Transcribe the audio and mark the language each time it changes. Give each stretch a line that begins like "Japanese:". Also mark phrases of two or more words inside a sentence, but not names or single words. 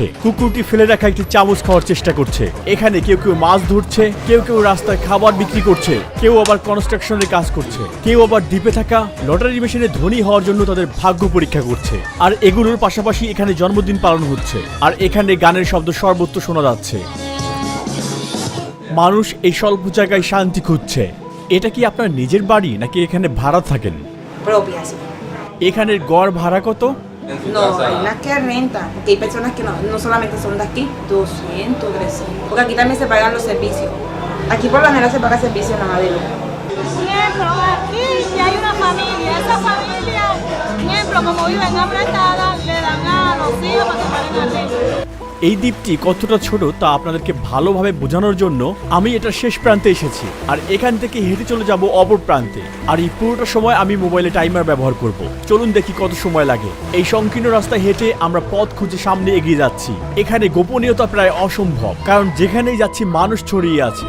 Bangla: কুকুরটি ফেলে রাখা একটি চামচ খাওয়ার চেষ্টা করছে। এখানে কেউ কেউ মাছ ধরছে, কেউ কেউ রাস্তায় খাবার বিক্রি করছে, কেউ আবার কনস্ট্রাকশনের কাজ করছে, কেউ আবার দ্বীপে থাকা
English: lottery machine
Bangla: ধনী হওয়ার জন্য তাদের ভাগ্য পরীক্ষা করছে। আর এগুলোর পাশাপাশি এখানে জন্মদিন পালন হচ্ছে। আর এখানে গানের শব্দ সর্বত্র শোনা যাচ্ছে। মানুষ এই স্বল্প জায়গায় শান্তি খুঁজছে। এটা কি আপনার নিজের বাড়ি নাকি এখানে ভাড়া থাকেন? এখানের গড় ভাড়া কত?
Spanish: No, hay las que rentan, porque hay personas que no solamente son de aquí, 200, 300, porque aquí también se pagan los servicios. Aquí por lo general se paga servicio en la madera. Ejemplo, aquí si hay una familia, esa familia, ejemplo, como viven apretada, le dan a los hijos para que paguen arriba.
Bangla: এই দ্বীপটি কতটা ছোট তা আপনাদেরকে ভালোভাবে বোঝানোর জন্য আমি এটার শেষ প্রান্তে এসেছি আর এখান থেকে হেঁটে চলে যাব অপর প্রান্তে। আর এই পুরোটা সময় আমি
English: mobile timer
Bangla: ব্যবহার করব। চলুন দেখি কত সময় লাগে। এই সংকীর্ণ রাস্তায় হেঁটে আমরা পথ খুঁজে সামনে এগিয়ে যাচ্ছি। এখানে গোপনীয়তা প্রায় অসম্ভব, কারণ যেখানেই যাচ্ছি মানুষ ছড়িয়ে আছে।